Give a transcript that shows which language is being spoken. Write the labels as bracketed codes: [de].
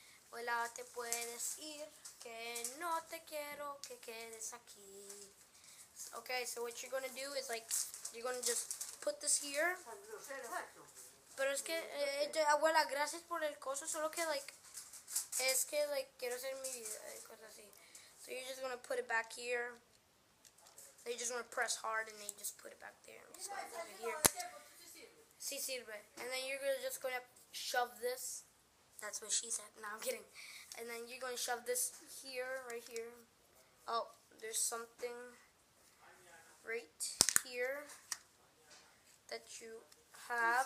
[es] Hola, te puedes ir, que no te quiero que quedes aquí. [en] Okay, so what you're gonna do is like, you're gonna just put this here. [es] Pero es que, abuela, gracias por el coso, solo que like, es que like, quiero hacer mi vida, cosas así. [en] So you're just gonna put it back here. Then you're just gonna press hard and then you just put it back there. Just gonna put it here. [es] Sí sirve. [en] And then you're just gonna shove this. That's what she said. No, I'm kidding. And then you're gonna shove this here, right here. Oh, there's something right here that you have.